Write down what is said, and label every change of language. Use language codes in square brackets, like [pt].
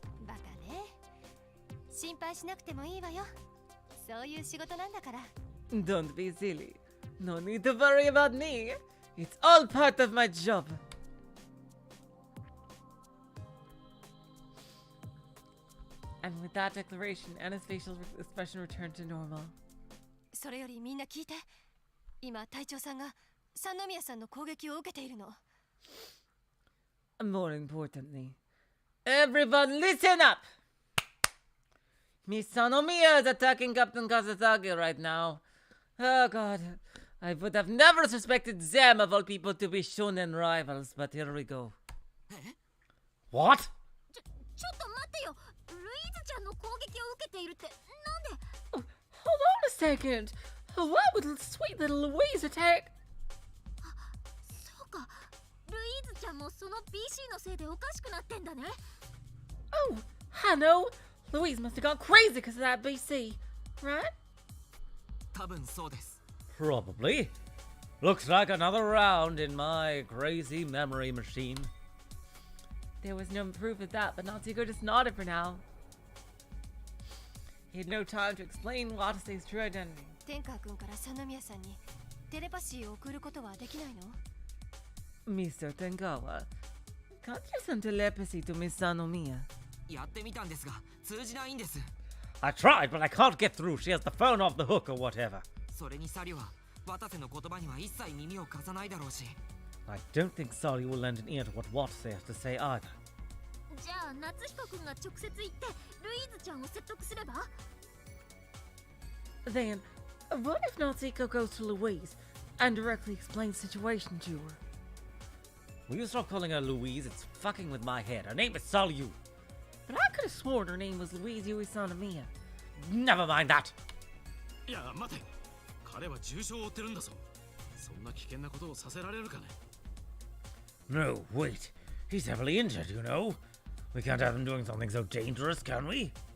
[ja] バカね心配しなくてもいいわよそういう仕事なんだから [en] Don't be silly. No need to worry about me. It's all part of my job. And with that declaration, Anna's facial expression returned to normal. [ja] それよりみんな聞いて今隊長さんが三宮さんの攻撃を受けているの [en] More importantly, everyone listen up! Miss Sanomiya is attacking Captain Kazazaki right now. Oh god, I would have never suspected them of all people to be shonen rivals, but here we go. What? [ja] ちょっと待ってよルイーズちゃんの攻撃を受けているってなんで [en] Hold on a second. Why would sweet little Louise attack? [ja] そうかルイーズちゃんもその BC のせいでおかしくなってんだね [en] Oh, I know. Louise must have gone crazy because of that BC, right? [ja] 多分そうです。 [en] Probably. Looks like another round in my crazy memory machine. There was no proof of that, but Natsuko just nodded for now. He had no time to explain Watase's true identity. [ja] 天川君から三宮さんにテレパシーを送ることはできないの [en] Mr. Tengawa, can't you send telepathy to Miss Sanomiya? [ja] やってみたんですが通じないんです。 [en] I tried, but I can't get through. She has the phone off the hook or whatever. [ja] それにサリは渡瀬の言葉には一切耳を貸さないだろうし。 [en] I don't think Sally will lend an ear to what Watase has to say either. [ja] じゃあ夏彦君が直接行ってルイーズちゃんを説得すれば [en] Then, what if Natsuko goes to Louise and directly explains the situation to her? Will you stop calling her Louise? It's fucking with my head. Her name is Salyu. But I could have sworn her name was Louise Yui Sanomiya. Never mind that. [ja] いや待て彼は重傷を負ってるんだぞそんな危険なことをさせられるかね [en] No, wait. He's heavily injured, you know. We can't have him doing something so dangerous, can we?